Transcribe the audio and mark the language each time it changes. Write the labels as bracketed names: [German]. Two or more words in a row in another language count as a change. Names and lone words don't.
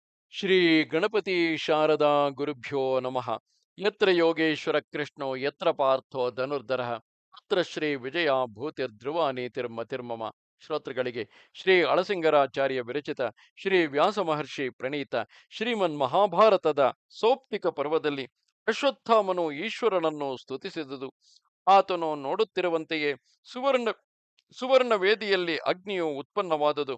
[Sanskrit] ಶ್ರೀ ಗಣಪತಿ ಶಾರದಾ ಗುರುಭ್ಯೋ ನಮಃ. ಯತ್ರ ಯೋಗೇಶ್ವರ ಕೃಷ್ಣೋ ಯತ್ರ ಪಾರ್ಥೋ ಧನುರ್ಧರಃ ಅತ್ರ ಶ್ರೀ ವಿಜಯ ಭೂತಿರ್ಧ್ರುವ ನೀತಿರ್ಮತಿರ್ಮಮ. [Kannada] ಶ್ರೋತೃಗಳಿಗೆ ಶ್ರೀ ಅಳಸಿಂಗರಾಚಾರ್ಯ ವಿರಚಿತ ಶ್ರೀ ವ್ಯಾಸ ಮಹರ್ಷಿ ಪ್ರಣೀತ ಶ್ರೀಮನ್ ಮಹಾಭಾರತದ ಸೌಪ್ತಿಕ ಪರ್ವದಲ್ಲಿ ಅಶ್ವತ್ಥಾಮನು ಈಶ್ವರನನ್ನು ಸ್ತುತಿಸಿದುದು. ಆತನು ನೋಡುತ್ತಿರುವಂತೆಯೇ ಸುವರ್ಣ ಸುವರ್ಣ ವೇದಿಯಲ್ಲಿ ಅಗ್ನಿಯು ಉತ್ಪನ್ನವಾದುದು.